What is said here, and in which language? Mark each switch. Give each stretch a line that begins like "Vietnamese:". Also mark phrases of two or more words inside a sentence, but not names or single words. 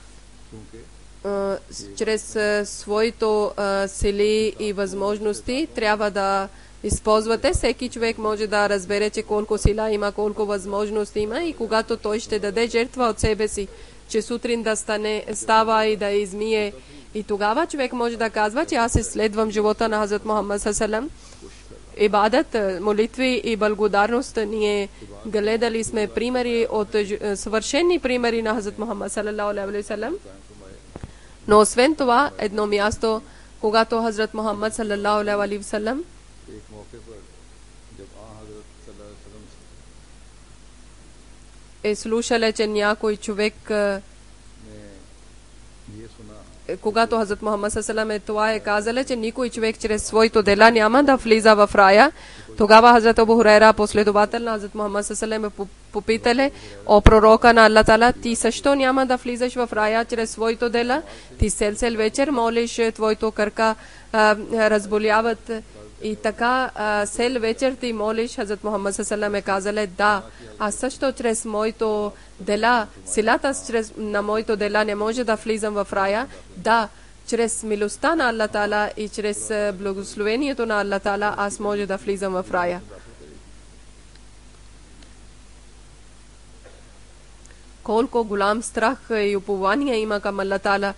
Bulgarian: Чрез своето сили и възможности трябва да използвате. Всеки човек може да разбере, че колко сила има, колко възможности има и когато той ще даде жертва от себе си, че сутрин да става и да измие. И тогава човек може да казва, че аз следвам живота на Хазрат Мухаммад салам. Ибадат, молитви и благодарност. Ние гледали сме примери от съвършени примери на Хазрат Мухаммад
Arabic: صلى الله عليه وسلم.
Bulgarian: Но освен това, едно място, когато Хазрат Мухаммад
Arabic: صلى الله عليه وسلم
Bulgarian: е слушале, че някой човек, когато Хазрат Мухаммад
Arabic: صلى الله عليه وسلم
Bulgarian: това е казале, че никой човек чрез своето дела няма да влиза в рая. Тогава Хазрат Абу Хурайра, последовател на Хазрат Мухаммад
Arabic: صلى الله عليه وسلم,
Bulgarian: попитале: о пророка на Аллах Таала, ти също няма да влизаш в рая чрез своето дела? Ти сел вечер молиш, твоето кръка разболяват и така сел вечер ти молиш. Хазрат Мухаммад
Arabic: صلى الله عليه وسلم
Bulgarian: е казале: да, аз също чрез моето дела, силата на моето дела не може да влизам в рая. Да, чрез милостта на Аллах Таала и чрез благословението на Аллах Таала аз може да влизам в рая. Колко голям страх и упование има към Аллах Таала.